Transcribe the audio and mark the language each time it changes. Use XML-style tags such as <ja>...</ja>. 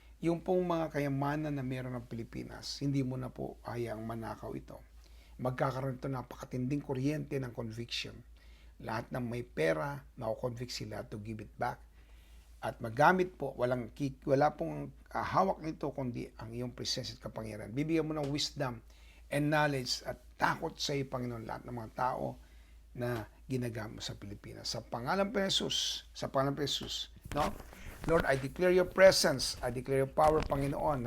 <tl>Yung pong mga kayamanan na meron ng Pilipinas, hindi mo na po hayaang manakaw ito. Magkakaroon ito napakatinding kuryente ng conviction. Lahat ng may pera, mako-convict sila</tl> <en>to give it back.</en> <tl>At magamit po, wala pong hawak nito kundi ang iyong presensya at kapangyarihan. Bibigyan mo ng</tl> <en>wisdom and knowledge</en> <tl>at takot sa iyo, Panginoon, lahat ng mga tao na ginagamit sa Pilipinas. Sa pangalan ng Jesus, no?</tl> <en>Lord, I declare your presence, I declare your power, Panginoon.</en>